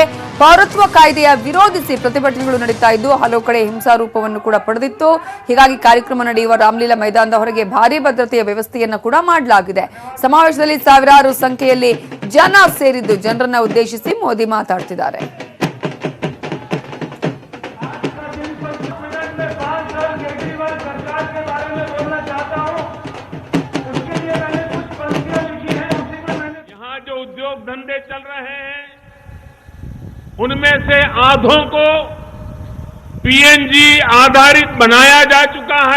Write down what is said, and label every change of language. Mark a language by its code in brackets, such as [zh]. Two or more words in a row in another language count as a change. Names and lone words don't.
[kn] ಪೌರತ್ವ ಕಾಯ್ದೆಯ ವಿರೋಧಿಸಿ ಪ್ರತಿಭಟನೆಗಳು ನಡೀತಾ ಇದ್ದು ಹಲವು ಕಡೆ ಹಿಂಸಾರೂಪವನ್ನು ಕೂಡ ಪಡೆದಿತ್ತು. ಹೀಗಾಗಿ ಕಾರ್ಯಕ್ರಮ ನಡೆಯುವ ರಾಮಲೀಲಾ ಮೈದಾನದ ಹೊರಗೆ ಭಾರೀ ಭದ್ರತೆಯ ವ್ಯವಸ್ಥೆಯನ್ನು ಕೂಡ ಮಾಡಲಾಗಿದೆ. ಸಮಾವೇಶದಲ್ಲಿ ಸಾವಿರಾರು ಸಂಖ್ಯೆಯಲ್ಲಿ ಜನ ಸೇರಿದ್ದು ಜನರನ್ನ ಉದ್ದೇಶಿಸಿ ಮೋದಿ ಮಾತಾಡ್ತಿದ್ದಾರೆ. [hi] उद्योग धंधे चल रहे हैं उनमें से आधों को पीएनजी आधारित बनाया जा चुका है।